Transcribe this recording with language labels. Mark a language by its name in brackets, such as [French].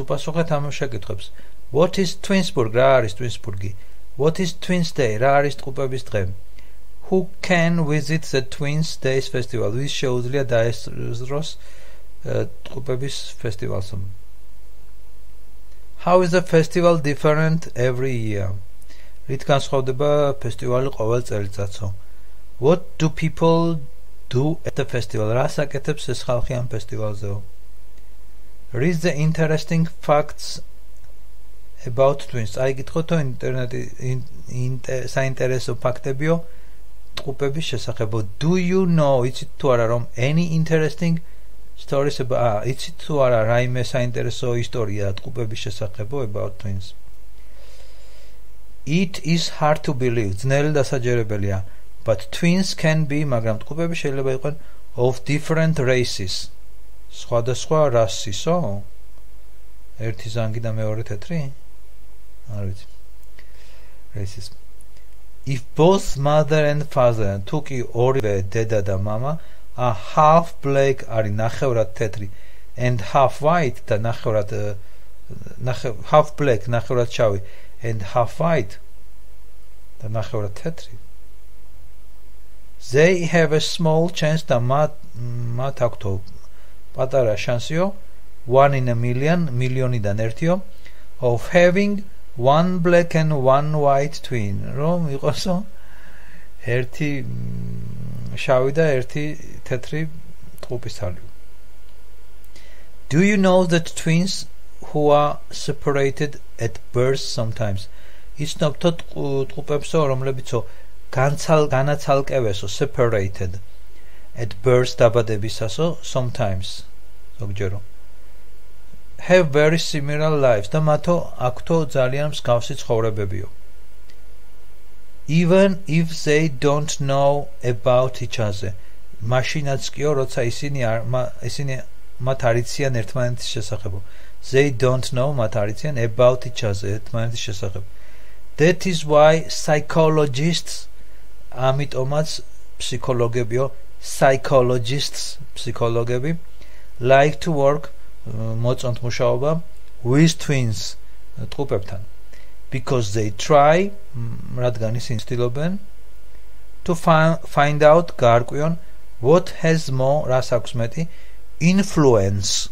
[Georgian] უპასუხეთ ამ შეკითხვებს. [English] What is Twinsburg? [Georgian] რა არის Twinsburgi? [English] What is Twins Day? [Georgian] რა არის ტყუპების დღე? [English] Who can visit the Twins Days Festival? [Georgian] ვის შეუძლია დაესწროს ტყუპების ფესტივალს? [English] How is the festival different every year? [Georgian] რით განსხვავდება ფესტივალი ყოველ წელიწადსო? [English] What do people do at the festival? [Georgian] რას აკეთებს ეს ხალხი ამ ფესტივალზეო? [English] Read the interesting facts about twins. [Georgian] აიგითხოთ ინტერნეტი საინტერესო ფაქტებიო ტყუპების შესახებ. [English] Do you know, [Georgian] იცით თუ არა რომ [English] any interesting stories about [Georgian] იცით თუ არა რაიმე საინტერესო ისტორია ტყუპების შესახებ [English] about twins? It is hard to believe. [Georgian] ძნელი დასაჯერებელია. [English] But twins can be, [Georgian] მაგრამ ტყუპები შეიძლება იყვნენ [English] of different races. [Georgian] სხვადასხვა რასისო? ერთი ზანგი და მეორე თეთრი? არ ვიცი. Races. [English] If both mother and father, [Georgian] თუ კი ორივე დედა და მამა [English] are half black, [Georgian] არის ნახევრად თეთრი, [English] and half white [Georgian] და ნახევრად [English] half black, [Georgian] ნახევრად შავი, and half white და ნახევრად თეთრი. [English] They have a small chance [Georgian] და მათ აქვთ პატარა შანსიო [English] 1 in a million, [Georgian] მილიონიდან ერთიო, [English] of having one black and one white twin. [Georgian] რომ იყოსო ერთი შავი და ერთი თეთრი ტყუპისცალი. [English] Do you know that twins who are separated at birth sometimes? [Georgian] იცნობთ ტყუპებსო რომლებიცო განაცალკევესო [English] separated at birth [Georgian] დაბადებისასო [English] sometimes [Georgian] ზოგჯერო [English] have very similar lives [Georgian] და მათო აქვთო ძალიან მსგავსი ცხოვრებებიო. [English] Even if they don't know about each other. [Georgian] მაშინაც კიო როცა ისინი მათ არიციან ერთმანეთის შესახებ. [English] They don't know [Georgian] მათ არიციან [English] about each other [Georgian] ერთმანეთის შესახებ. [English] That is why psychologists [Georgian] ამიტომაც ფსიქოლოგებიო [English] psychologists [Georgian] ფსიქოლოგები [English] like to work [Georgian] მოწონთ მუშაობა [English] with twins [Georgian] ტყუპებთან [English] because they try [Georgian] რადგან ისინი ცდილობენ [English] to find out [Georgian] გარკვიონ [English] what has more [Georgian] რას აქვს მეტი [English] influence